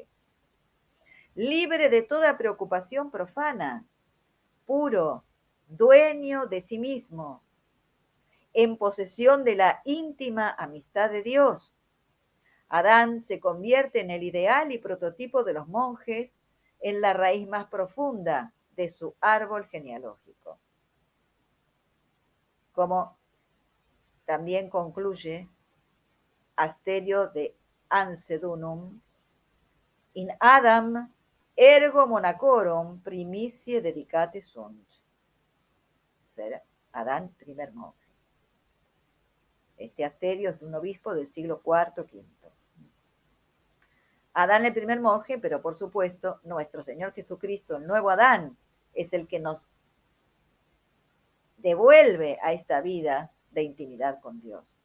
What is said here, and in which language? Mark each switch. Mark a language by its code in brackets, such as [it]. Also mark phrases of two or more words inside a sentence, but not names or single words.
[es] Libre de toda preocupación profana, puro, dueño de sí mismo, en posesión de la íntima amistad de Dios. Adán se convierte en el ideal y prototipo de los monjes, en la raíz más profunda de su árbol genealógico. Como también concluye Asterio de Ansedunum, [la] in Adam ergo monacorum primicie dedicate sunt. [es] Adán, primer monje. Este Asterio es un obispo del siglo IV, V. Adán el primer monje, pero por supuesto nuestro Señor Jesucristo, el nuevo Adán, es el que nos devuelve a esta vida de intimidad con Dios.